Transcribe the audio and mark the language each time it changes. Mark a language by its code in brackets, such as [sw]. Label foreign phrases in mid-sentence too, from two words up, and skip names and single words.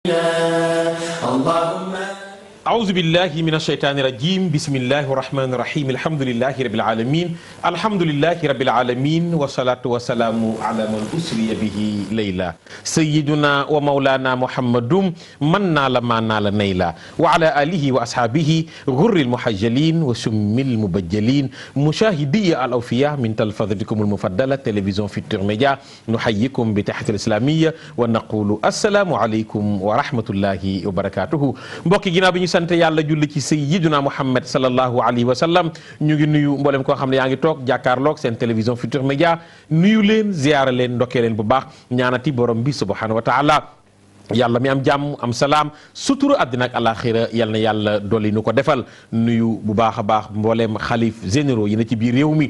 [ar] أعوذ بالله من الشيطان الرجيم بسم الله الرحمن الرحيم الحمد لله رب العالمين الحمد لله رب العالمين والصلاة والسلام على من أسري به ليلا سيدنا ومولانا محمد من نال ما نال نيلا وعلى آله وأصحابه غر المحجلين وسم المبجلين مشاهدي الأوفياء من تلفزتكم المفضلة تلفزيون فيتور ميديا نحييكم بتحية الإسلامية ونقول السلام عليكم ورحمة الله وبركاته [wo] mbokk ginnaaw bi ñu sant yàlla julli ci [ar] سيدنا محمد صلى الله عليه وسلم [wo] ñu ngi nuyu mboolem koo xam ne yaa ngi toog jàkkaarloog seen télévision Futurs Médias nuyu leen ziyaara leen ndokkee leen bu baax ñaanati borom bi [ar] سبحانه وتعالى [wo] yàlla mi am jàmm am salaam sutura àddina ak alaxira yal na yàlla dolli nu ko defal nuyu bu baax a baax mbooleem xalif généraux yi na ci biir réew mi